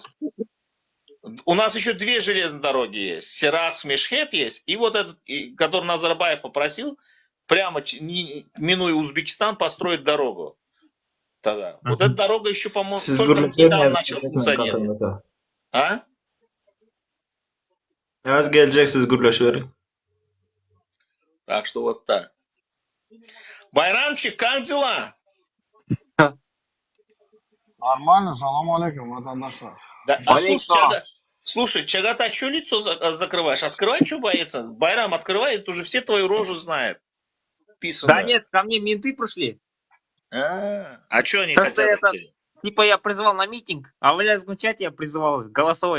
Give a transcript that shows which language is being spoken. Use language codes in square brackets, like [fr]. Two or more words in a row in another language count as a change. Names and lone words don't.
[ru] У нас еще 2 железные дороги есть. Сиракс, Мешхет есть. И вот этот, который Назарбаев попросил, прямо минуя Узбекистан, построить дорогу. Тогда. Вот эта дорога еще, по-моему, только недавно начала функционировать. А? Yaz geleceksiniz gürleşveri. Так что вот так. Байрамчик, как дела? Нормально, [ar] سلام عليكم, ватандаша. [ru] Да, слушай, Чагата, что лицо закрываешь? Открывай, что боится? Байрам, открывай, это уже все твою рожу знают. Писано. Да нет, ко мне менты пришли. А что они Как-то хотят это- идти? Типа я призывал на митинг, а в лязгом чате я призывал голосовой.